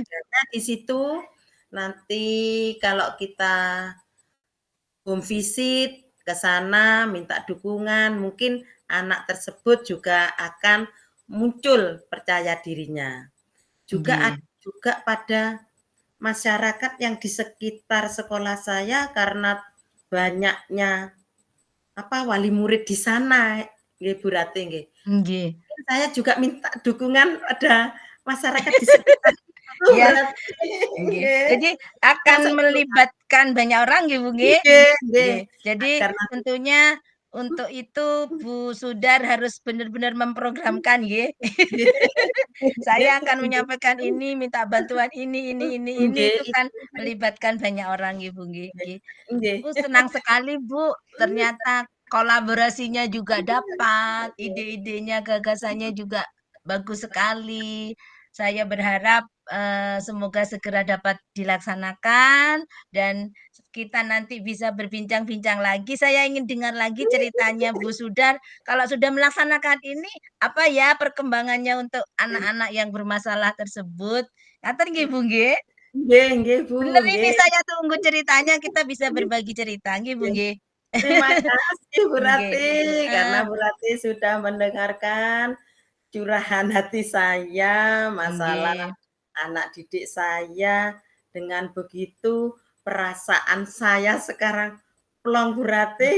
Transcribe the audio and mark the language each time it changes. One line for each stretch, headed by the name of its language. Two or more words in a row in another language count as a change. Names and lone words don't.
Indonesian: Keluarganya di situ nanti kalau kita home visit ke sana minta dukungan, mungkin anak tersebut juga akan muncul percaya dirinya. Juga
Javanese: nggih,
Indonesian: juga pada masyarakat yang di sekitar sekolah saya karena banyaknya wali murid di sana,
Javanese: nggih Bu Rati nggih. nggih.
Indonesian: Mungkin saya juga minta dukungan pada masyarakat di sekitar itu Iya, berarti
Javanese: nggih. nggih.
Indonesian: Jadi akan Termasuk kelurahan. melibatkan banyak orang nggih, Bu, nggih?
Javanese: Nggih nggih. Nggih.
Indonesian: Jadi Agar nanti tentunya untuk itu Bu Sudar harus benar-benar memprogramkan nggih. Saya akan menyampaikan ini, minta bantuan ini,
Javanese: nggih
Indonesian: itu kan itu melibatkan banyak orang nggih, Bu, nggih
Javanese: nggih nggih. nggih.
Indonesian: Senang sekali, Bu, ternyata kolaborasinya juga dapat, ide-idenya, gagasannya juga bagus sekali. Saya berharap, semoga segera dapat dilaksanakan dan kita nanti bisa berbincang-bincang lagi. Saya ingin dengar lagi ceritanya Bu Sudar, kalau sudah melaksanakan ini, apa ya perkembangannya untuk anak-anak yang bermasalah tersebut.
Javanese: Ngaten nggih, Bu, nggih? Nggih nggih Bu,
Indonesian: Bener ini
Javanese: nggih
Indonesian: saya tunggu ceritanya, kita bisa berbagi cerita,
Javanese: nggih, Bu, nggih nggih.
Indonesian: Terima kasih Bu
Javanese: Nggih,
Indonesian: Ratih, karena heeh, Bu Ratih sudah mendengarkan curahan hati saya, masalah
Javanese: nggih,
Indonesian: anak didik saya. Dengan begitu perasaan saya sekarang plong Bu Ratih